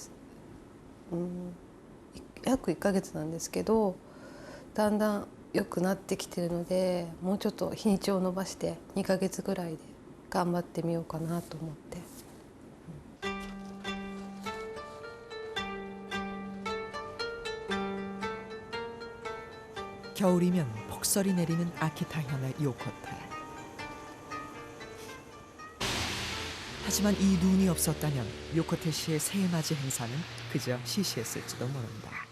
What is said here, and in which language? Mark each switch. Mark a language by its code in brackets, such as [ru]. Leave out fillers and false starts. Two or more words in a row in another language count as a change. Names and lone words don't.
[ja] 約1ヶ月なんですけどだんだん良くなってきてるのでもうちょっと日にちを延ばして2ヶ月ぐらいで頑張ってみようかなと思って。 [ko] 겨울이면 폭설이 내리는 아키타현의 요코테. 하지만 이 눈이 없었다면 요코테시의 새해맞이 행사는 그저 시시했을지도 모른다.